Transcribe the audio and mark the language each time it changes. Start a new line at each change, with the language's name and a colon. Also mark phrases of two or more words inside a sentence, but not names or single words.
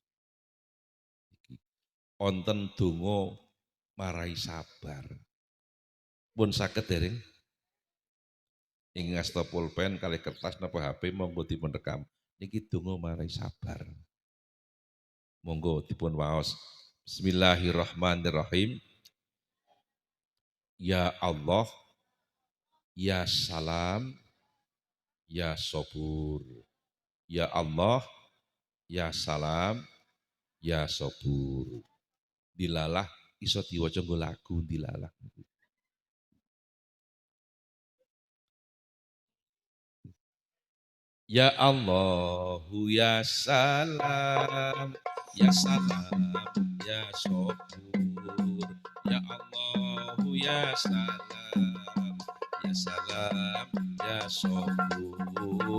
Javanese: Onten donga marai sabar. Pun saged dereng ing ngasta pulpen kali kertas napa HP monggo dipun rekam. Niki donga marai sabar. Monggo dipun waos. Bismillahirrahmanirrahim.
Arabic: يا الله يا سلام يا صبور. يا الله يا سلام يا صبور.
Javanese: Dilalah iso diwaca nggo lagu dilalah.
Arabic: يا الله يا سلام يا سلام يا صبور. يا الله يا سلام يا سلام يا صبور.